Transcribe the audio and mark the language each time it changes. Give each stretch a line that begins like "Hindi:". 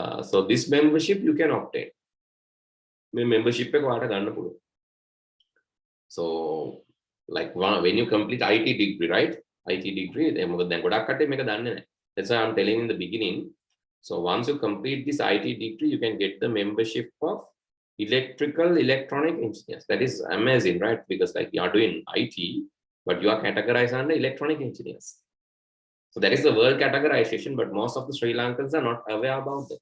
English: So this membership you can obtain.
Sinhala: Membership එක ඔයාලට ගන්න පුළුවන්.
English: So like when you complete IT degree, right?
Sinhala: IT degree, මොකද දැන් ගොඩක් කට්ටිය මේක දන්නේ නැහැ.
English: That's why I'm telling in the beginning. So once you complete this IT degree, you can get the membership of electrical electronic engineers. That is amazing, right? Because like you are doing IT, but you are categorized under electronic engineers. So that is the world categorization, but most of the Sri Lankans are not aware about that.